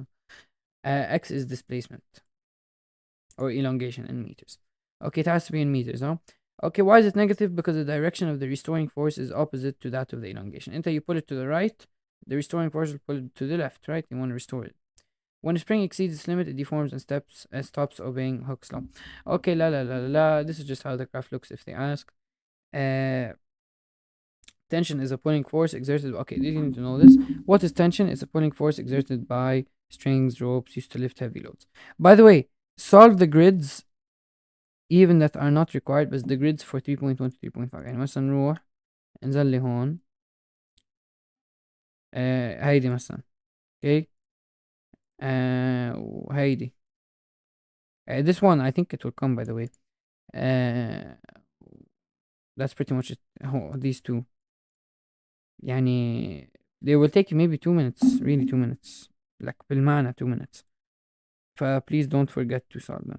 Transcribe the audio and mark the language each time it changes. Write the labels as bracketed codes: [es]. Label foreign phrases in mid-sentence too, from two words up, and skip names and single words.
[en] X is displacement or elongation in meters. Okay, it has to be in meters, no? Okay, why is it negative? Because the direction of the restoring force is opposite to that of the elongation. Until you put it to the right, the restoring force will pull it to the left, right? You want to restore it. When a spring exceeds its limit, it deforms and stops obeying Hooke's law. Okay, la la la la la. This is just how the graph looks if they ask. Tension is a pulling force exerted. Okay, you need to know this. What is tension? It's a pulling force exerted by strings, ropes used to lift heavy loads. By the way, solve the grids even that are not required, but the grids for 3.1 to 3.5. [ar] يعني مثلا نروح ننزل لي هون هيدي مثلا. اوكي وهيدي. [en] This one I think it will come by the way. That's pretty much it. These two يعني they will take you maybe 2 minutes, really 2 minutes, like بالمعنى 2 minutes. Please don't forget to solve them.